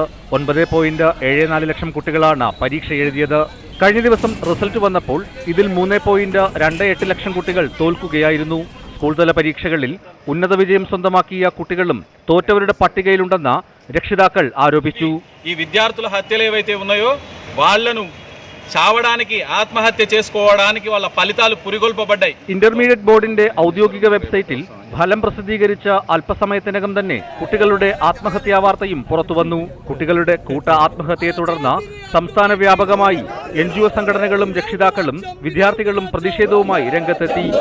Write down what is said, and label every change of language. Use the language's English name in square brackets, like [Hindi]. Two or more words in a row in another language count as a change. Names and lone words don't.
[Malayalam] 9.74 ലക്ഷം കുട്ടികളാണ് പരീക്ഷ എഴുതിയത്. കഴിഞ്ഞ ദിവസം റിസൾട്ട് വന്നപ്പോൾ ഇതിൽ 3.28 ലക്ഷം കുട്ടികൾ തോൽക്കുകയായിരുന്നു. സ്കൂൾ തല പരീക്ഷകളിൽ ഉന്നത വിജയം സ്വന്തമാക്കിയ കുട്ടികളും തോറ്റവരുടെ പട്ടികയിലുണ്ടെന്ന് രക്ഷിതാക്കൾ ആരോപിച്ചു. [Telugu] ఈ విద్యార్థుల హత్యలు ఏవైతే ఉన్నాయో వాళ్ళను చావడానికి ఆత్మహత్య చేసుకోవడానికి వాళ్ళ ఫలితాలు పురిగొల్పబడ్డాయి. [Malayalam] ഇന്റർമീഡിയറ്റ് ബോർഡിന്റെ ഔദ്യോഗിക വെബ്സൈറ്റിൽ ഫലം പ്രസിദ്ധീകരിച്ച അല്പസമയത്തിനകം തന്നെ കുട്ടികളുടെ ആത്മഹത്യാ വാർത്തയും പുറത്തുവന്നു. കുട്ടികളുടെ കൂട്ട ആത്മഹത്യയെ തുടർന്ന് സംസ്ഥാന വ്യാപകമായി NGO സംഘടനകളും രക്ഷിതാക്കളും വിദ്യാർത്ഥികളും പ്രതിഷേധവുമായി രംഗത്തെത്തി.